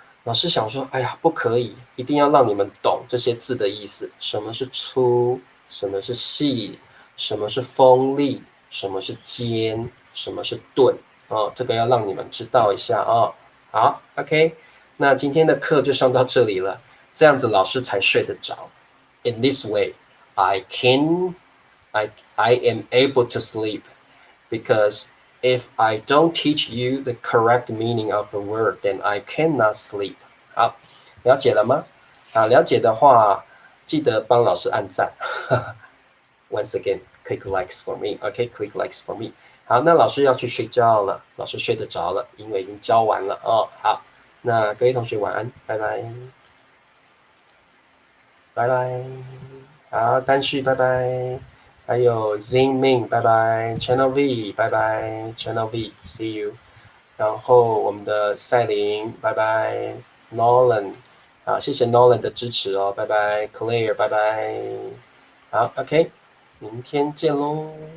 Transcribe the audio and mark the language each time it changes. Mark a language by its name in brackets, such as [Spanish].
[Chinese] 老师想说，哎呀，不可以，一定要让你们懂这些字的意思，什么是粗，什么是细，什么是锋利，什么是尖，什么是钝这个要让你们知道一下好 ，OK， 那今天的课就上到这里了，这样子老师才睡得着。 [English] In this way, I can, I am able to sleep because if I don't teach you the correct meaning of the word, then I cannot sleep. [Chinese] 好，了解了吗？了解的话，记得帮老师按赞。 [English] Once again, click likes for me. OK, click likes for me. [Chinese] 好，那老师要去睡觉了，老师睡得着了，因为已经教完了好，那各位同学晚安，拜拜，拜拜。好，丹旭，拜拜。还有 Zingming， 拜拜 ，Channel V， 拜拜 ，Channel V， [English] See you。 [Chinese] 然后我们的赛琳，拜拜 ，Nolan， 好，谢谢 Nolan 的支持拜拜 ，Claire， 拜拜。好 ，OK， 明天见喽。